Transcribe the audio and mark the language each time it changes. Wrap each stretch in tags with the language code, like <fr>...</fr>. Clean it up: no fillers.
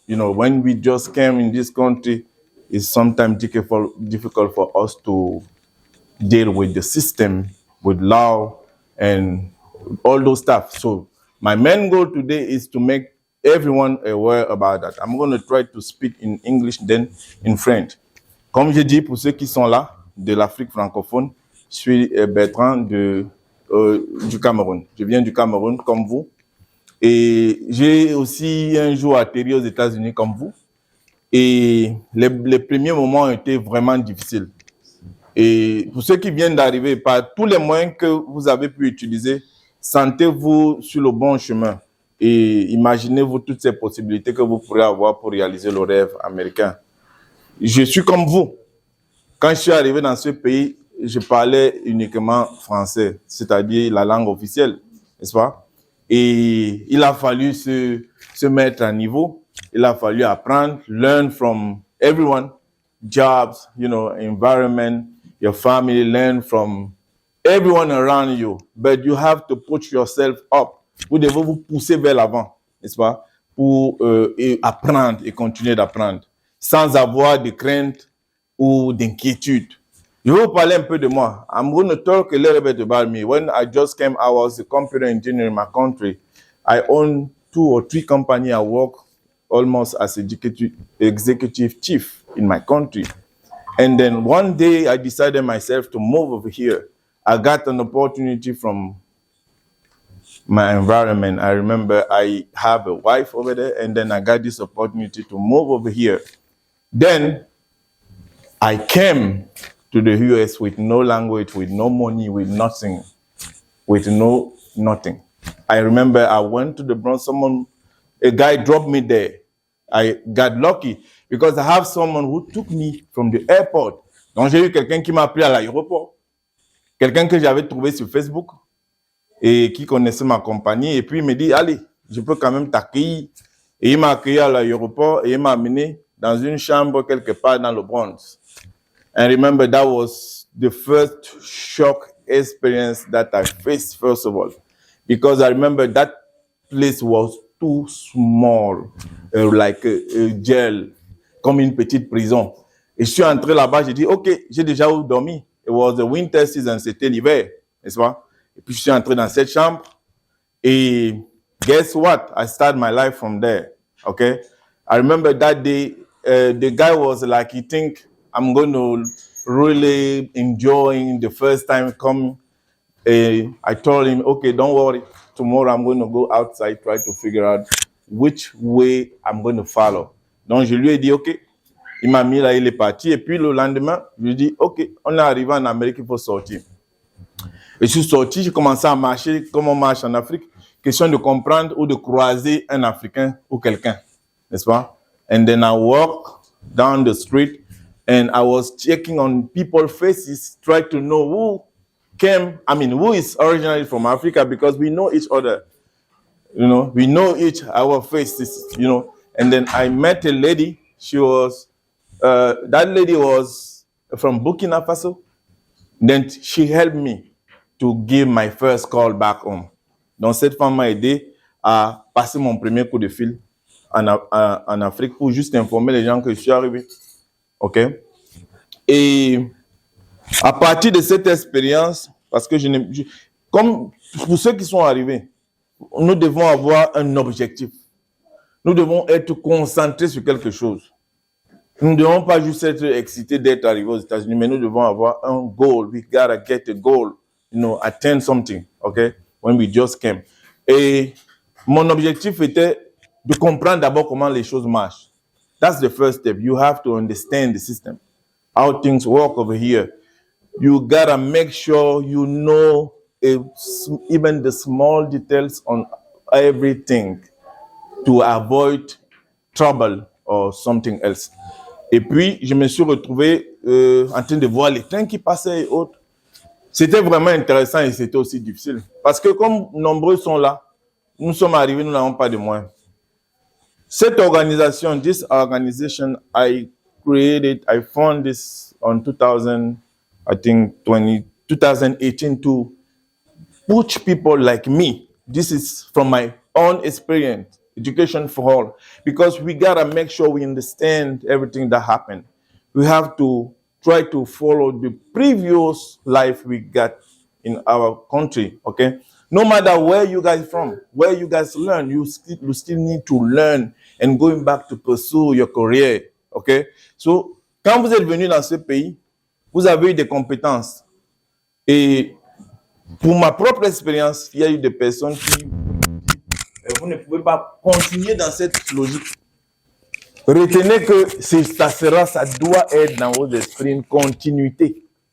<en>You know, when we just came in this country, it's sometimes difficult for us to deal with the system, with law, and all those stuff. So my main goal today is to make everyone aware about that. I'm going to try to speak in English, then in French.</en> <fr>Comme j'ai dit, pour ceux qui sont là, de l'Afrique francophone, je suis Bertrand du Cameroun. Je viens du Cameroun comme vous. Et j'ai aussi un jour atterri aux États-Unis comme vous. Et les premiers moments ont été vraiment difficiles. Et pour ceux qui viennent d'arriver, par tous les moyens que vous avez pu utiliser, sentez-vous sur le bon chemin et imaginez-vous toutes ces possibilités que vous pourrez avoir pour réaliser le rêve américain. Je suis comme vous. Quand je suis arrivé dans ce pays, je parlais uniquement français, c'est-à-dire la langue officielle, n'est-ce pas? Et il a fallu se mettre à niveau. Il a fallu apprendre,</fr> <en>learn from everyone, jobs, you know, environment, your family, learn from everyone around you. But you have to put yourself up.</en> <fr>Vous devez vous pousser vers l'avant, n'est-ce pas? Pour apprendre et continuer d'apprendre, sans avoir de crainte ou d'inquiétude. Je vais vous parler un peu de moi.</fr> <en>I'm going to talk a little bit about me. When I just came, I was a computer engineer in my country. I own 2 or 3 companies. I work almost as executive chief in my country. And then one day I decided myself to move over here. I got an opportunity from my environment. I remember I have a wife over there, and then I got this opportunity to move over here. Then I came to the US with no language, with no money, with nothing, with nothing. I remember I went to the Bronx, a guy dropped me there. I got lucky because I have someone who took me from the airport.</en> <fr>Donc j'ai eu quelqu'un qui m'a appelé à l'aéroport, quelqu'un que j'avais trouvé sur Facebook et qui connaissait ma compagnie. Et puis il me dit, allez, je peux quand même t'accueillir. Et il m'a accueilli à l'aéroport et il m'a amené dans une chambre quelque part dans le Bronx.</fr> <en>And remember, that was the first shock experience that I faced, first of all, because I remember that place was too small, like a jail,</en> <fr>comme une petite prison. Et je suis entré là-bas, j'ai dit, OK, j'ai déjà dormi.</fr> <en>It was the winter season,</en> <fr>c'était l'hiver, n'est-ce pas? Et puis je suis entré dans cette chambre et</fr> <en>guess what? I started my life from there, okay? I remember that day, the guy was like, he think I'm going to really enjoying the first time come. I told him, okay, don't worry. Tomorrow I'm going to go outside, try to figure out which way I'm going to follow.</en> <fr>Donc, je lui ai dit, OK. Il m'a mis là, il est parti. Et puis, le lendemain, je lui ai dit, OK, on est arrivé en Amérique, il faut sortir. Et je suis sorti, j'ai commencé à marcher comme on marche en Afrique. Question de comprendre ou de croiser un Africain ou quelqu'un, n'est-ce pas?</fr> <en>And then I walk down the street. and I was checking on people's faces, trying to know who is originally from Africa, because we know each other. We know our faces, And then I met a lady. That lady was from Burkina Faso. Then she helped me to give my first call back home.</en> <fr>Donc cette femme m'a aidé à passer mon premier coup de fil en Afrique pour juste informer les gens que je suis arrivé. OK? Et à partir de cette expérience, parce que comme pour ceux qui sont arrivés, nous devons avoir un objectif. Nous devons être concentrés sur quelque chose. Nous ne devons pas juste être excités d'être arrivés aux États-Unis, mais nous devons avoir un goal.</fr> <en>We gotta get a goal, attain something, okay? When we just came.</en> <fr>Et mon objectif était de comprendre d'abord comment les choses marchent.</fr> <en>That's the first step. You have to understand the system, how things work over here. You gotta make sure you know even the small details on everything to avoid trouble or something else.</en> <fr>Et puis, je me suis retrouvé en train de voir les trains qui passaient et autres. C'était vraiment intéressant et c'était aussi difficile. Parce que comme nombreux sont là, nous sommes arrivés, nous n'avons pas de moyens. Cette organisation,</fr> <en>this organization, I found this on 2018 to push people like me. This is from my own experience, education for all, because we gotta make sure we understand everything that happened. We have to try to follow the previous life we got in our country, okay? No matter where you guys from, where you guys learn, you still need to learn and going back to pursue your career, okay?</en> <fr>So, quand vous êtes venu dans ce pays, vous avez eu des compétences. Et pour ma propre expérience, il y a eu des personnes qui vous ne pouvez pas continuer dans cette logique. Retenez que ça doit être dans vos esprits une continuité.</fr>